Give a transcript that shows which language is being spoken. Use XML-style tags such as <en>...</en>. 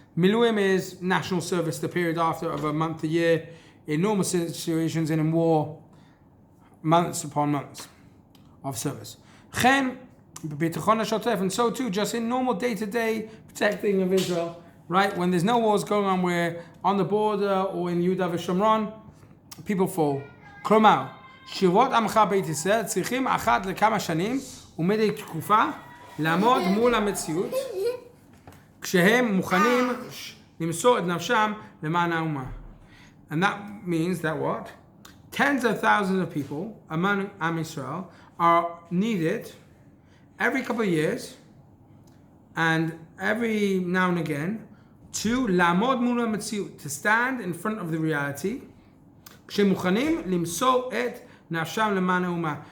<en>Miluim is national service, the period after of a month a year, in normal situations and in war, months upon months of service. And so too, just in normal day-to-day protecting of Israel, right? When there's no wars going on, where on the border or in Yehuda v'Shomron, people fall.</en> <he>כלומר, שירות עמך בית ישראל צריכים אחת לכמה שנים ומדי תקופה לעמוד מול המציאות כשהם מוכנים למסור את נפשם למען האומה.</he> <en>And that means that what? Tens of thousands of people among Am Israel are needed every couple of years and every now and again to</en> <he>לעמוד מול המציאות,</he> <en>to stand in front of the reality,</en> <he>כשמוכנים למסור את נפשם למען האומה.</he>